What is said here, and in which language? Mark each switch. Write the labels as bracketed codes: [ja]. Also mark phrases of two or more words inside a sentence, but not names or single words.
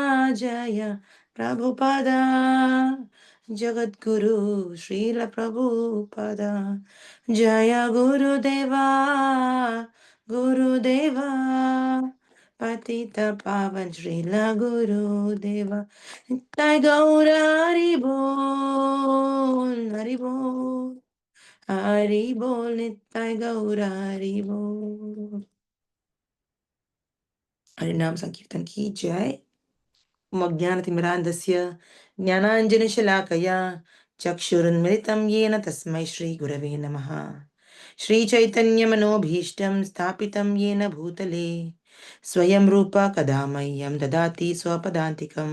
[sa] ಜಗದ್ಗುರು ಶ್ರೀಲ ಪ್ರಭುಪದ ಜಯ ಗುರುದೇವ ಪತಿತ ಪಾವನ್ ಶ್ರೀಲ ಗುರುದೇವ ನಿತ್ಯ ಗೌರ ಹರಿ ಬೋಲ್ ನಿತ್ಯ ಗೌರ ಹರಿ ಬೋಲ್ [hi] हरिनाम संकीर्तन की जय। [sa] ज्ञानतिमिरान्धस्य ज्ञानाञ्जनशलाकया चक्षुरुन्मिलितं येन तस्मै श्रीगुरवे नमः। श्रीचैतन्यमनोभीष्टं स्थापितं येन भूतले स्वयं रूप कदा मह्यं ददाति स्वपदान्तिकम्।